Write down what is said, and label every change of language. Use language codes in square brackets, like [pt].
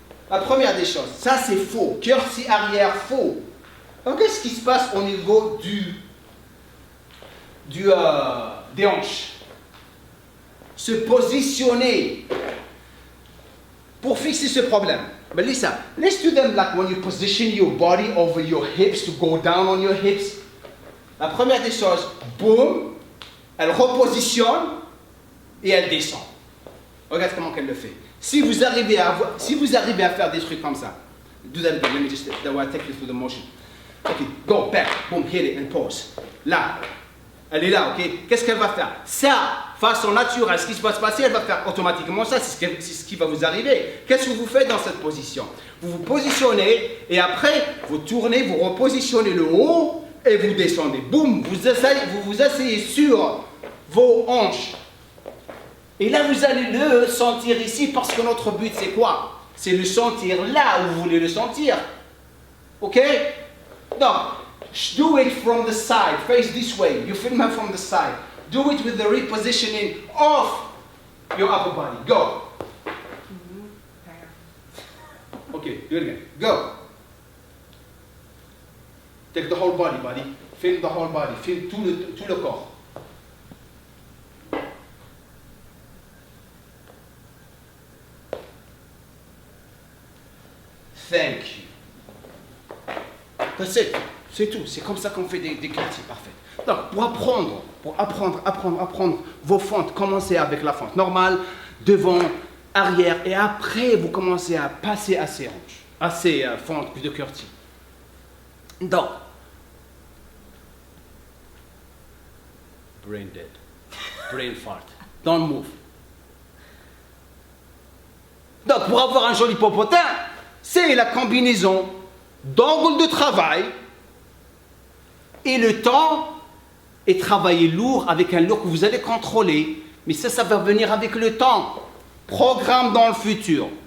[fr] La première des choses, ça c'est faux. Curtsy arrière, faux. Donc qu'est-ce qui se passe au niveau des hanches? Se positionner pour fixer ce problème. [en] But Lisa, let's do them like when you position your body over your hips to go down on your hips. [fr] La première des choses, boum, elle repositionne et elle descend. Regarde comment elle le fait. Si vous arrivez à faire des trucs comme ça, [en] do that again. Let me just take you through the motion. Okay, go back, boom, hit it and pause. [fr] Là, elle est là, ok? Qu'est-ce qu'elle va faire? Ça, façon naturelle, ce qui va se passer, elle va faire automatiquement ça, c'est ce qui va vous arriver. Qu'est-ce que vous faites dans cette position? Vous vous positionnez et après, vous tournez, vous repositionnez le haut et vous descendez. Boum, vous vous asseyez sur vos hanches. Et là, vous allez le sentir ici parce que notre but, c'est quoi? C'est le sentir là où vous voulez le sentir. Ok? [en] Donc, do it from the side, face this way. You film her from the side. Do it with the repositioning of your upper body. Go. Okay, do it again. Go. Take the whole body, buddy. Film the whole body. [fr] Film tout le corps. C'est tout. C'est comme ça qu'on fait des quartiers parfaits. Donc, pour apprendre vos fentes, commencez avec la fente normale, devant, arrière, et après, vous commencez à passer à ces hanches, à ces fentes de quartier. [en] Donc, brain dead, brain fart, don't move. [fr] Donc, pour avoir un joli popotin, c'est la combinaison d'angle de travail et le temps et travailler lourd avec un lourd que vous allez contrôler. Mais ça va venir avec le temps. Programme dans le futur.